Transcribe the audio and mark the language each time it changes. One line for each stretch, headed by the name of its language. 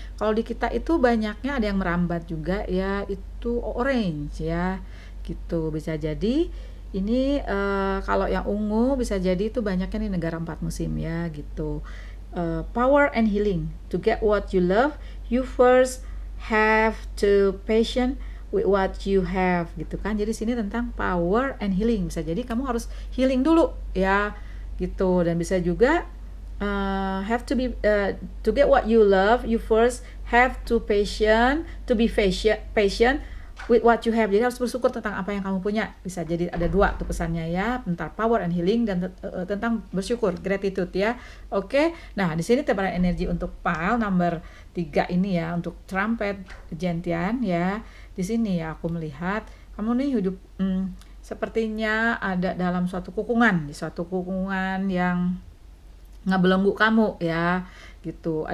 Indonesian: Kalau di kita itu banyaknya ada yang merambat juga ya, itu orange ya, gitu. Bisa jadi ini kalau yang ungu bisa jadi itu banyaknya nih negara 4 musim ya, gitu.
English: Power and healing. To get what you love, you first have to patient with what you have,
Indonesian: gitu kan. Jadi sini tentang
English: power and healing.
Indonesian: Bisa jadi kamu harus healing dulu ya, gitu. Dan bisa juga
English: have to be to get what you love, you first have to be patient with what you have.
Indonesian: Jadi harus bersyukur tentang apa yang kamu punya. Bisa jadi ada 2 tuh pesannya ya, tentang
English: power and healing
Indonesian: dan tentang bersyukur, gratitude ya. Oke. Nah, di sini tebaran energi untuk pile number 3 ini ya, untuk trumpet gentian ya. Di sini ya aku melihat kamu nih hidup sepertinya ada dalam suatu kukungan, yang ngebelenggu kamu ya, gitu.